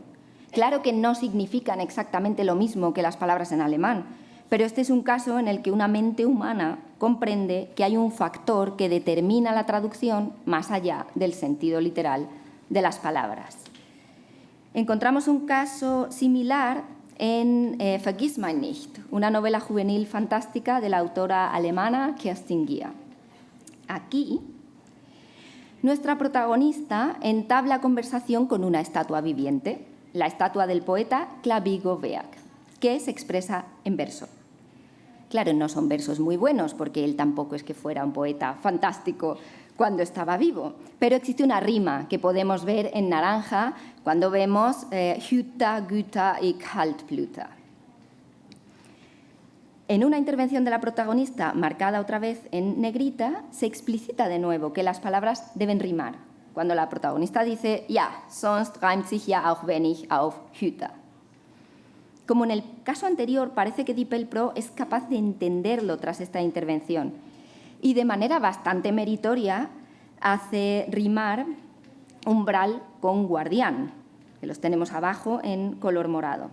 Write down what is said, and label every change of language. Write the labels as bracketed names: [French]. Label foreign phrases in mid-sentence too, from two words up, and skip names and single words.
[Spanish] Claro que no significan exactamente lo mismo que las palabras en alemán, pero este es un caso en el que una mente humana comprende que hay un factor que determina la traducción más allá del sentido literal de las palabras. Encontramos un caso similar en Vergiss mein nicht, una novela juvenil fantástica de la autora alemana Kerstin Gier. Aquí, nuestra protagonista entabla conversación con una estatua viviente, la estatua del poeta Clavigo Weak, que se expresa en verso. Claro, no son versos muy buenos, porque él tampoco es que fuera un poeta fantástico cuando estaba vivo, pero existe una rima que podemos ver en naranja cuando vemos Hüta, Güta y Kaltblüter. En una intervención de la protagonista, marcada otra vez en negrita, se explicita de nuevo que las palabras deben rimar. Cuando la protagonista dice, [German] ja, sonst reimt sich ja auch wenig auf Hüta. [Spanish] Como en el caso anterior, parece que DeepL Pro es capaz de entenderlo tras esta intervención y de manera bastante meritoria hace rimar umbral con guardián, que los tenemos abajo en color morado.